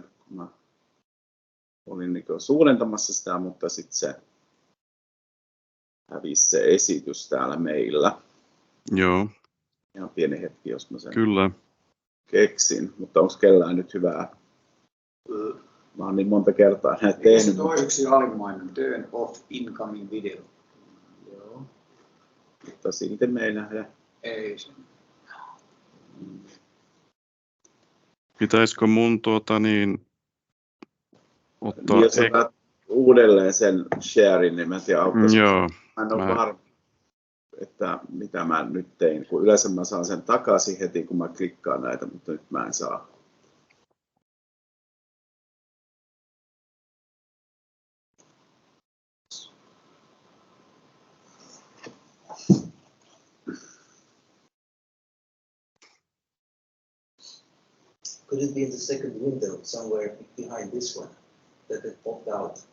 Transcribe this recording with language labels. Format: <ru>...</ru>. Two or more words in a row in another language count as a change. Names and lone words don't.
<fi>Mä olin niin suurentamassa sitä, mutta sitten se hävisi se esitys täällä meillä. Joo. Ihan pieni hetki, jos mä sen Kyllä. keksin, mutta onko kellään nyt hyvää? Mä oon niin monta kertaa näitä tehnyt. Toiseksi alimmainen,</fi> <en>turn off incoming video.</en> <fi>Joo. Mutta silti me ei nähdä. Ei se. Pitäisikö mun ottaa... Jos otat uudelleen sen sharein, niin mä en tiedä, Joo. Mä en ole varma, että mitä mä nyt tein, kun yleensä mä saan sen takaisin heti, kun mä klikkaan näitä, mutta nyt mä en saa.</fi> <en>Could it be in the second window, somewhere behind this one, that it popped out?</en>